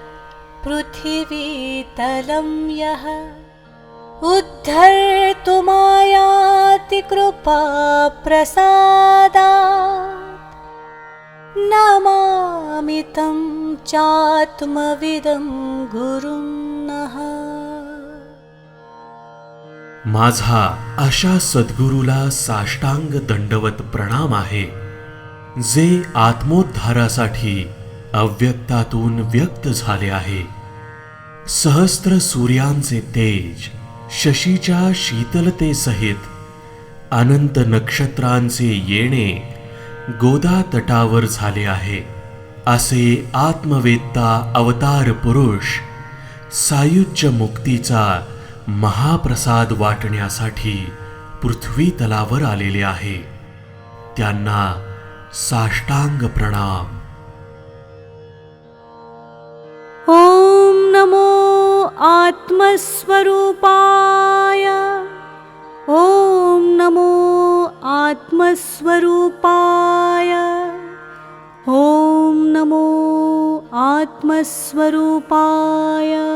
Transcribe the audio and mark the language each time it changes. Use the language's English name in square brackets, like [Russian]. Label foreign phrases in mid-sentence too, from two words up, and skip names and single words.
[Sanskrit] पृथिवीतलं यः उद्धर्तुमायाति कृपाप्रसादात् नमामि तं चात्मविदं गुरुं नः. [Marathi] माझा अशा सद्गुरूला साष्टांग दंडवत प्रणाम आहे, जे आत्मोद्धारासाठी अव्यक्तातून व्यक्त झाले आहे. सहस्त्र सूर्यांचे तेज, शशीच्या शीतलतेसहित अनंत नक्षत्रांचे येणे गोदा तटावर झाले आहे. असे आत्मवेत्ता अवतार पुरुष सायुज्य मुक्तीचा महाप्रसाद वाटण्यासाठी पृथ्वी तलावर आलेले आहे. त्यांना साष्टांग प्रणाम. [Sanskrit] ओम नमो आत्मस्वरूपाय. ओम नमो आत्मस्वरूपाय. ओम नमो आत्मस्वरूपाय.